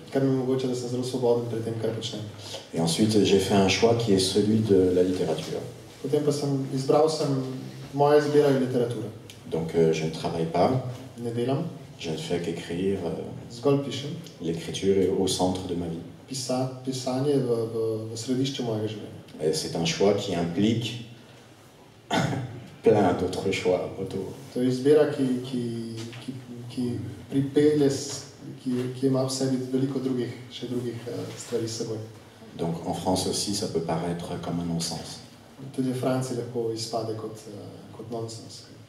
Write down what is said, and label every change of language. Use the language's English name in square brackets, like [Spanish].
[Slovenian] Kar mi omogoča, da sem zelo svoboden pri tem, kar počnem. [French] Et ensuite, j'ai fait un choix qui est celui de la littérature. [Slovenian] Potem pa izbral sem moja izbira je literatura. [French] Donc je ne travaille pas. [Slovenian] Ne delam. [French] Je ne fais qu'écrire. [Slovenian] Zgolj pišem. [French] L'écriture est au centre de ma vie. [Slovenian] Pisanje je v središču mojega življenja. [French] Et c'est un choix qui implique plein d'autres choix autour. [Slovenian] To je izbira, ki pripelje, ki ima v sebi veliko še drugih stvari s seboj. [French] Donc en France aussi, ça peut paraître comme un non-sens. [Slovenian] Tudi v Franciji lahko izpade kot nonsens.